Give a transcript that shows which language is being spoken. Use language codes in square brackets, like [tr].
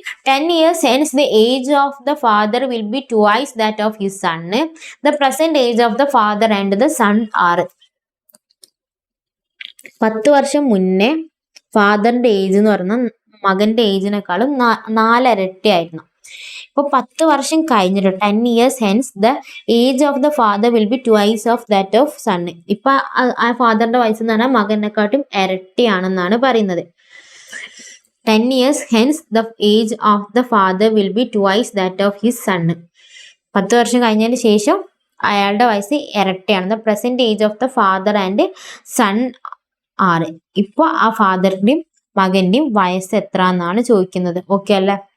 [en] 10 years hence the age of the father will be twice that of his son. The present age of the father and the son are. [ml] 10 വർഷം മുന്നേ ഫാദറിന്റെ age എന്ന് പറഞ്ഞാൽ മകന്റെ ഏജിനേക്കാളും 4 ഇരട്ടി ആയിരുന്നു. ഇപ്പൊ 10 വർഷം കഴിഞ്ഞിട്ട് [en] 10 years hence the age of the father will be twice of that of son. [ml] ഇപ്പൊ ആ ഫാദറിന്റെ വയസ്സ് എന്ന് പറഞ്ഞാൽ മകനെക്കാട്ടും ഇരട്ടിയാണെന്നാണ് പറയുന്നത്. [en] 10 years hence the age of the father will be twice that of his son. [ml] 10 വർഷം കഴിഞ്ഞതിന് ശേഷം അയാളുടെ വയസ്സ് ഇരട്ടിയാണ്. [en] The present age of the father and son are. [ml] ഇപ്പൊ ആ ഫാദറിന്റെയും മകന്റെയും വയസ്സ് എത്ര എന്നാണ് ചോദിക്കുന്നത്. ഓക്കെ അല്ലേ?